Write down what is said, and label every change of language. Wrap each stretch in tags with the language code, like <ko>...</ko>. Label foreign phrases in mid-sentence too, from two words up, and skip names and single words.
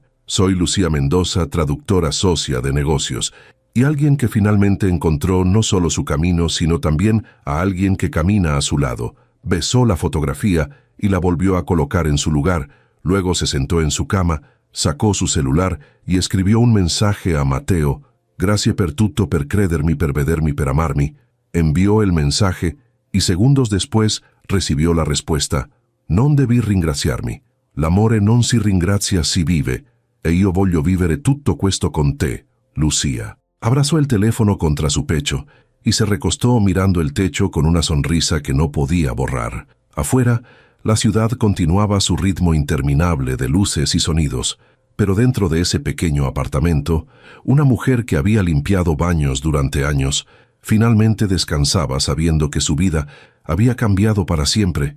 <es>Soy Lucía Mendoza, traductora socia de negocios, y alguien que finalmente encontró no solo su camino, sino también a alguien que camina a su lado». Besó la fotografía y la volvió a colocar en su lugar. Luego se sentó en su cama, sacó su celular y escribió un mensaje a Mateo.</es> <it>«Grazie per tutto, per credermi, per vedermi, per amarmi».</it> <es>Envió el mensaje y segundos después recibió la respuesta.</es> <it>«Non devi ringraziarmi. L'amore non si ringrazia, si vive. E io voglio vivere tutto questo con te, Lucía».</it> <es>Abrazó el teléfono contra su pecho y se recostó mirando el techo con una sonrisa que no podía borrar. Afuera, la ciudad continuaba su ritmo interminable de luces y sonidos, pero dentro de ese pequeño apartamento, una mujer que había limpiado baños durante años, finalmente descansaba sabiendo que su vida había cambiado para siempre.</es>